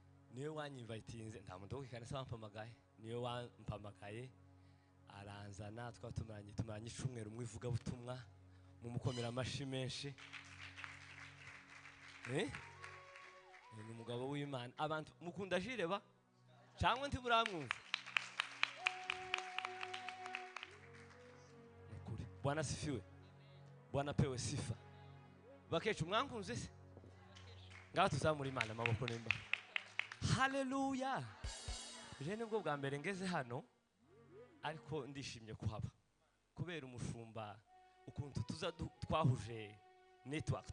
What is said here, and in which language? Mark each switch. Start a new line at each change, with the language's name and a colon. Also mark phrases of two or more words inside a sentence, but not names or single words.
Kinyarwanda: Niwe wanyinvitinze, nta muntu wo ku ikanisa wampamagaye, niwe wampamagaye, aranzana, twaba tumaranye, tumaranye icumweru mu ivugabutumwa, mumukomera amashyi menshi. Eh? Ni umugabo w'Imana. Abantu mukunda Jire ba? Cyangwa ntimuramwumva? Ni ukuri.
Swahili: Bwana asifiwe. Bwana apewe sifa.
Kinyarwanda: Bakecuru mwankunze se? Ngaho tuzamure Imana amaboko nimba. Haleluya. Je nibwo bwa mbere ngeze hano, ariko ndishimye kuhaba. Kubera umushumba, ukuntu tuza du-, twahuje network.